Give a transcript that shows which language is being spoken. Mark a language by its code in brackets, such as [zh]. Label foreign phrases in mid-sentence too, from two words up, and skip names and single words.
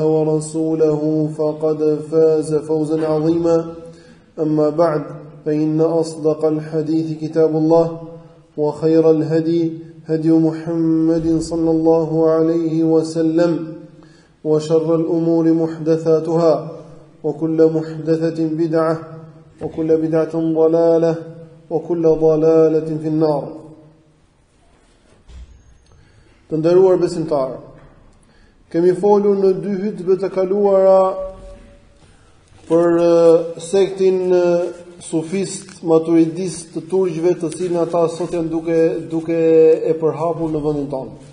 [ar] ورسوله فقد فاز فوزا عظيما أما بعد فإن أصدق الحديث كتاب الله وخير الهدي هدي محمد صلى الله عليه وسلم وشر الأمور محدثاتها وكل محدثة بدعة وكل بدعة ضلالة وكل ضلالة في النار. [sq] Të nderuar besimtarë, kemi folur në dy hutbe të kaluara për sektin sufist maturidist të turqëve, të cilën ata sot janë duke e përhapur në vendin tonë.